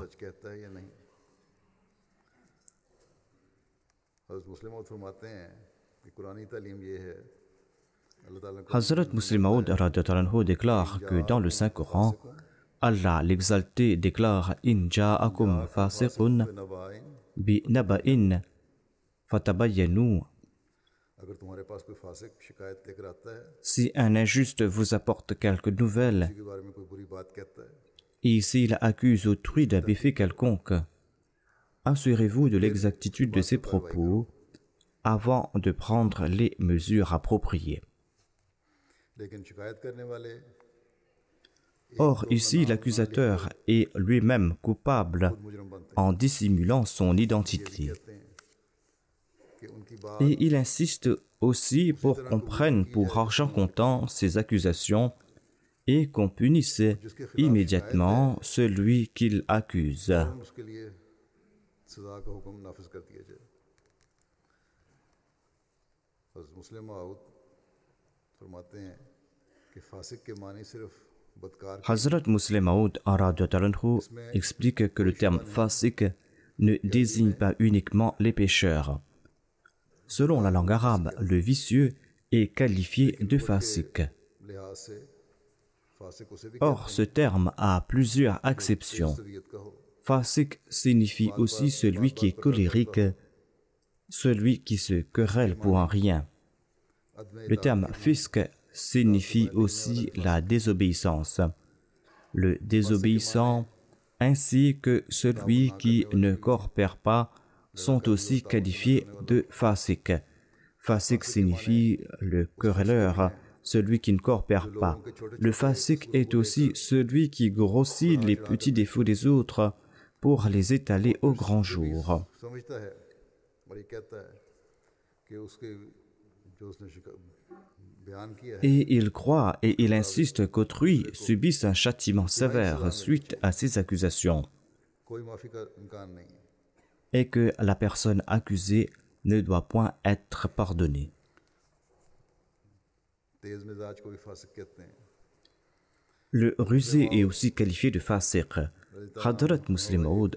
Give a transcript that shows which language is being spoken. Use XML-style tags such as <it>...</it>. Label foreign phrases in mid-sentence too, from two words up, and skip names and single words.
<ur>سچ کہتا ہے یا نہیں حضرت مصلح موعود فرماتے ہیں کہ قرآنی تعلیم یہ ہے اللہ تعالیٰ نے</ur> <fr>Hazrat Muslim Maud</fr> <ar>رضي الله عنه</ar> <fr>déclare que dans le Saint-Coran, Allah l'exalté déclare</fr> <ar>إن جاءكم فاسق بنبإ فتبينوا.</ar> <ur>اگر تمہارے پاس کوئی فاسق شکایت لے کر آتا ہے,</ur> <fr>Si un injuste vous apporte quelque nouvelle</fr> <ur>کسی کے بارے میں کوئی بری بات کہتا ہے,</ur> <fr>et s'il accuse autrui d'un méfait quelconque, assurez-vous de l'exactitude de ses propos avant de prendre les mesures appropriées.</fr> <ur>لیکن شکایت کرنے والے</ur> <fr>Or, ici, l'accusateur est lui-même coupable</fr> <ur>مجرم بنتے</ur> <fr>en dissimulant son identité.</fr> <ur>ہیں کہ ان کی بات</ur> <fr>Et il insiste aussi pour qu'on prenne pour argent comptant ces accusations et qu'on punisse immédiatement celui qu'il accuse.</fr> <ur>اس کے لیے سزا کا حکم نافذ کر دیا جائے. حضرت مصلح موعود فرماتے ہیں کہ فاسق کے معنی صرف بدکار</ur> <fr>Hazrat Muslim Maud Talanhu explique que le terme fasik ne désigne pas uniquement les pécheurs. Selon la langue arabe, le vicieux est qualifié de fasik.</fr> <ur>لحاظ سے فاسق اسے بھی</ur> <fr>Or, ce terme a plusieurs acceptions.</fr> <ur>طبیعت کا ہو,</ur> <fr>Fasik signifie aussi celui qui est colérique, celui qui se querelle pour un rien. Le terme fisc signifie aussi la désobéissance. Le désobéissant ainsi que celui qui ne coopère pas sont aussi qualifiés de fasik. Fasik signifie le querelleur, celui qui ne coopère pas. Le fasik est aussi celui qui grossit les petits défauts des autres pour les étaler au grand jour.</fr> <ur>سمجھتا ہے اور یہ کہتا ہے کہ اس کے جو اس نے بیان کیا ہے</ur> <fr>Et il croit et il insiste qu'autrui subisse un châtiment sévère suite à ces accusations</fr> <ur>کوئی معافی کا امکان نہیں ہے.</ur> <fr>et que la personne accusée ne doit point être pardonnée.</fr> <ur>تیز مزاج کو بھی فاسق کہتے ہیں.</ur> <fr>Le rusé est aussi qualifié de fasiq. Hadrat Muslim Maud</fr>